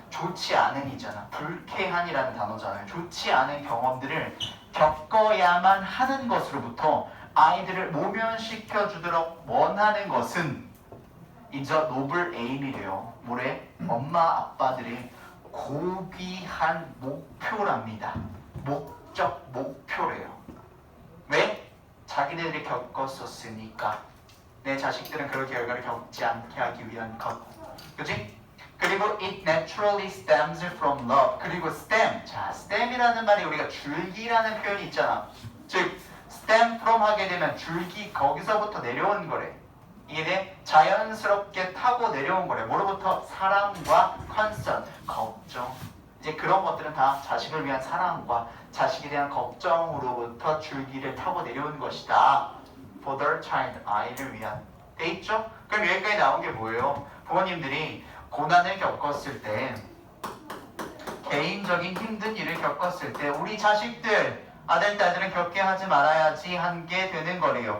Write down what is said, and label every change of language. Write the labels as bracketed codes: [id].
[ko] 좋지 않은이잖아. 불쾌한이라는 단어잖아요. 좋지 않은 경험들을 겪어야만 하는 것으로부터 아이들을 모면시켜 주도록 원하는 것은 이제 노블 에임이래요. 뭐래? 엄마 아빠들의 고귀한 목표랍니다. 목표래요. 왜? 자기네들이 겪었었으니까. 내 자식들은 그런 결과를 겪지 않게 하기 위한 것. 그치? 그리고 [en] it naturally stems from love. [ko] 그리고 stem. 자, stem이라는 말이 우리가 줄기라는 표현이 있잖아. 즉, stem from 하게 되면 줄기 거기서부터 내려온 거래. 이게 자연스럽게 타고 내려온 거래. 뭐로부터? 사랑과 concern, 걱정. 이제 그런 것들은 다 자식을 위한 사랑과 자식에 대한 걱정으로부터 줄기를 타고 내려온 것이다. [en] For their child, [ko] 아이를 위한. 돼 있죠? 그럼 여기까지 나온 게 뭐예요? 부모님들이 고난을 겪었을 때, 개인적인 힘든 일을 겪었을 때 우리 자식들, 아들, 딸들은 겪게 하지 말아야지 한 게 되는 거래요.